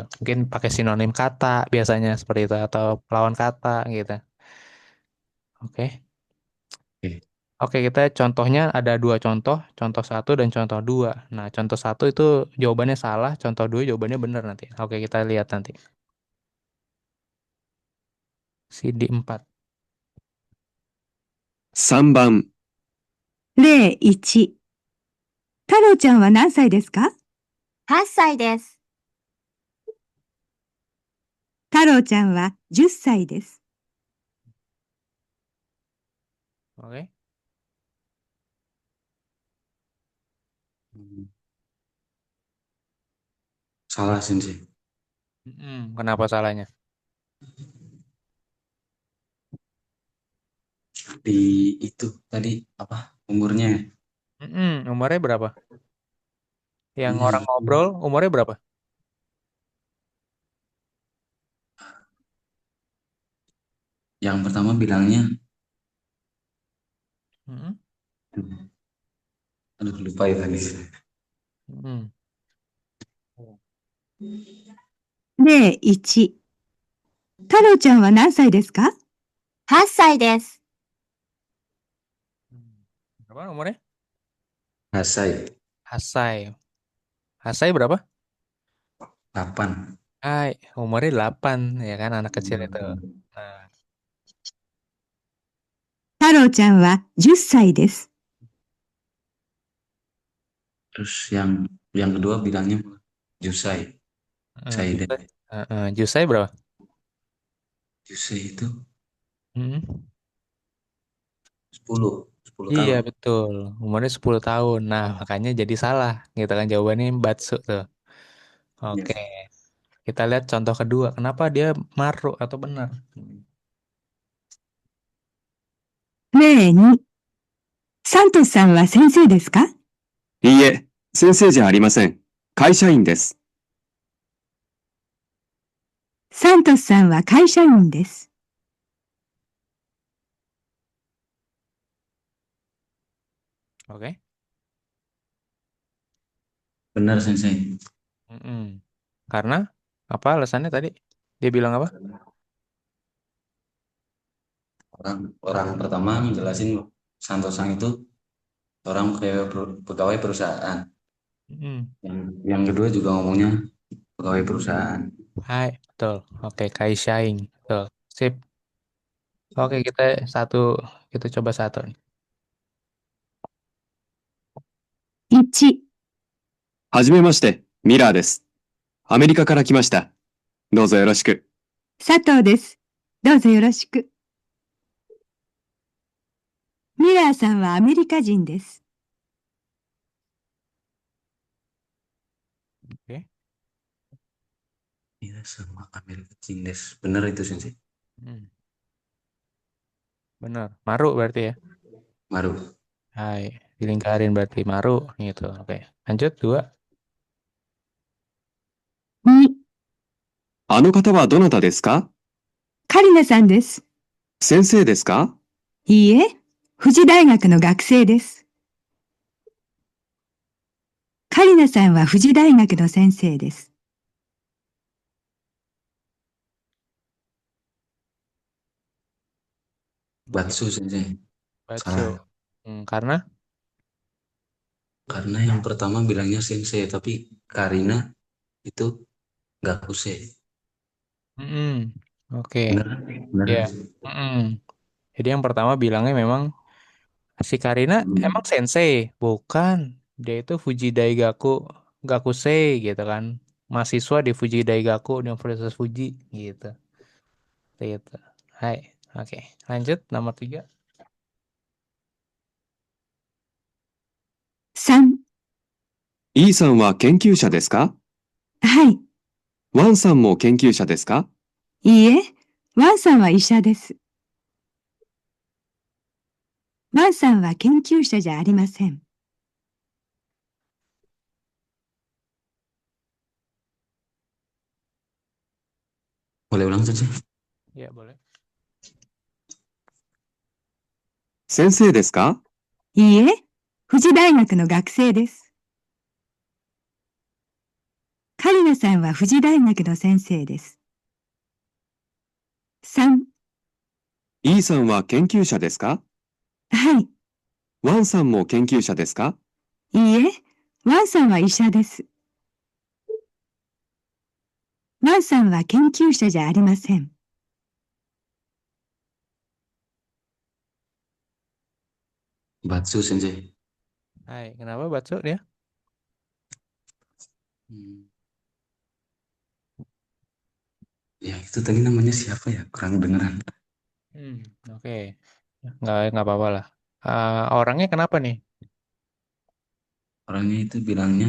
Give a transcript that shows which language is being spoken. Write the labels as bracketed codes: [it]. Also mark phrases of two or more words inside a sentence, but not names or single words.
[id] Mungkin pakai sinonim kata biasanya seperti itu atau lawan kata gitu. Oke. Oke. Oke, kita contohnya ada dua contoh, contoh satu dan contoh dua. Nah, contoh satu itu jawabannya salah, contoh dua jawabannya benar nanti. Oke, kita lihat nanti. CD 4. [ja] 3番、例1。太郎ちゃんは何歳ですか？ 8歳です。太郎ちゃんは10歳です。 [id] Oke. Salah Sensei. Kenapa salahnya? Di itu tadi apa umurnya? Umurnya berapa? Yang Iya, orang ngobrol umurnya berapa? yang pertama bilangnya, Mm-mm. aduh lupa ya tadi. Mm-mm. [ja] 例1。太郎ちゃんは何歳ですか？ 8歳です。 [id] Berapa umurnya? Hasai Hasai. Hasai berapa? 8. Hai, umurnya 8 ya kan anak kecil itu. Nah, [ja] 太郎ちゃんは10歳です。 [id] Terus yang kedua bilangnya Jusai. Saiden. Jusai. Jusai berapa? Jusai itu Mm-mm. 10 Iya tahun. betul, umurnya 10 tahun. Nah, makanya jadi salah. Gitu kan jawabannya Batsu tuh. Oke, Yes. kita lihat contoh kedua. Kenapa dia maruk atau benar? [ja] 例2。サントスさんは先生ですか？いいえ、先生じゃありません。会社員です。サントスさんは会社員です。 [id] Oke. Benar Sensei. Mm-mm. Karena apa alasannya tadi? Dia bilang apa? Orang pertama ngejelasin Santosang itu orang pegawai perusahaan. Mm-mm. Yang kedua juga ngomongnya pegawai perusahaan. Hai, betul. Oke, Kaishaing. Betul. Sip. Oke, satu, kita coba satu nih. [ja] 1、はじめまして、ミラーです。アメリカから来ました。どうぞよろしく。佐藤です。どうぞよろしく。ミラーさんはアメリカ人です。 [id] Oke. Iya sama Amerika Cindes. Bener itu Sensei. Hmm, benar. Maru berarti ya. Maru. Hai, dilingkarin berarti maru gitu. Oke. Lanjut dua. [ja] 2、あの方はどなたですか？カリナさんです。先生ですか？いいえ、富士大学の学生です。カリナさんは富士大学の先生です。 [id] Batsu Sensei. Batsu. Salah. Karena Karena yang pertama bilangnya Sensei, tapi Karina itu Gakuse. mm-mm. Oke. Bener? Bener. Ya. Mm-mm. Jadi yang pertama bilangnya memang si Karina emang sensei, bukan. Dia itu [ja] 富士大学学生 [id] gitu kan. Mahasiswa di Fuji Daigaku Universitas Fuji gitu. Gitu. Hai. Oke. Lanjut nomor tiga. [ja] 3、 E さんは研究者ですか？はい。ワンさんも研究者ですか？いいえ、ワンさんは医者です。ワンさんは研究者じゃありません。 [id] Boleh ulang Sensei? Ya, boleh. [ja] 先生ですか？いいえ、富士大学の学生です。カリナさんは富士大学の先生です。3、 E さんは研究者ですか？はい。ワンさんも研究者ですか？いいえ、ワンさんは医者です。ワンさんは研究者じゃありません。 [id] Batsu Sensei. Hai, kenapa Batsu dia? Hmm. Ya itu tadi namanya siapa ya? Kurang dengeran. Hmm, oke. Nggak apa-apa lah. Orangnya kenapa nih? Orangnya itu bilangnya